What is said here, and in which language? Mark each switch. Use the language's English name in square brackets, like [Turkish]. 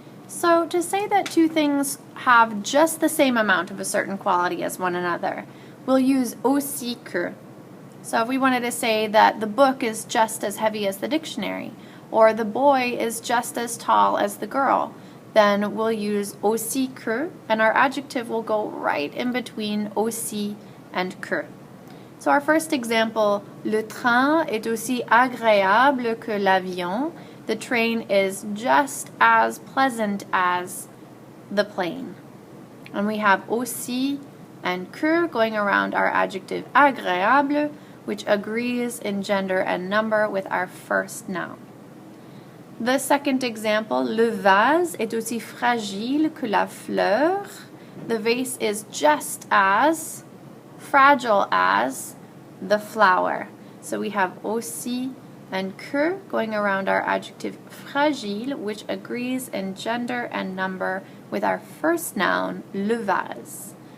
[English] So to say that two things have just the same amount of a certain quality as one another, we'll use aussi que. So if we wanted to say that the book is just as heavy as the dictionary, or the boy is just as tall as the girl, then we'll use aussi que, and our adjective will go right in between aussi and que. So our first example, [French] le train est aussi agréable que l'avion. [English] The train is just as pleasant as the plane. And we have aussi and que going around our adjective agréable, which agrees in gender and number with our first noun. The second example, [French] le vase est aussi fragile que la fleur. [English] The vase is just as fragile as the flower. So we have aussi and que going around our adjective fragile, which agrees in gender and number with our first noun, le vase.